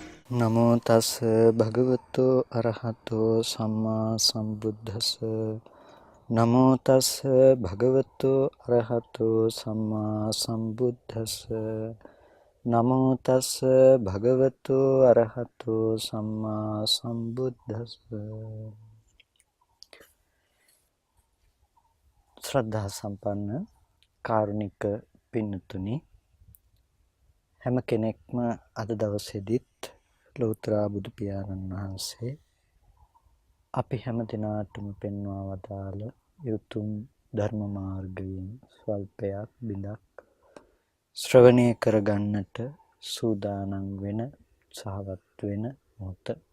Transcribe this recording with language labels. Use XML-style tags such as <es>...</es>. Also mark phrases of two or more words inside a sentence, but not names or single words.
<pi>නමෝ තස් භගවතු අරහතෝ සම්මා සම්බුද්දස්ස නමෝ තස් භගවතු අරහතෝ සම්මා සම්බුද්දස්ස නමෝ තස් භගවතු අරහතෝ සම්මා සම්බුද්දස්ස</pi> <si>ශ්‍රද්ධා සම්පන්න කාරුණික පින්තුනි හැම කෙනෙක්ම අද දවසේදීත් ලෝතර බුදු පියාණන් වහන්සේ අපි හැම දිනාටම පෙන්වා වදාළ යුතුම් ධර්ම මාර්ගයෙන් ස්වල්පයක් බිඳක් ශ්‍රවණය කරගන්නට සූදානම් වෙන සහවත් වෙන මොහොත.</si>